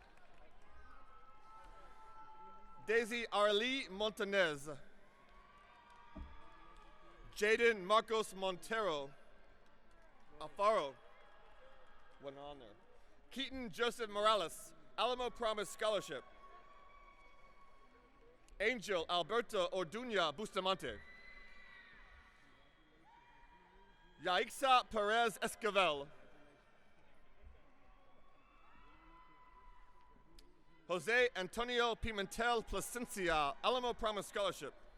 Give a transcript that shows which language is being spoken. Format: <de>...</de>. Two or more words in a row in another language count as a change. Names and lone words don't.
<en>Daisy Arlie Montanez. Jaden Marcos Montero. Alfaro. Went on there. Keaton Joseph Morales, Alamo Promise Scholarship. Angel Alberto Orduña Bustamante. Yaixa Perez Esquivel. Jose Antonio Pimentel Plasencia, Alamo Promise Scholarship.</en>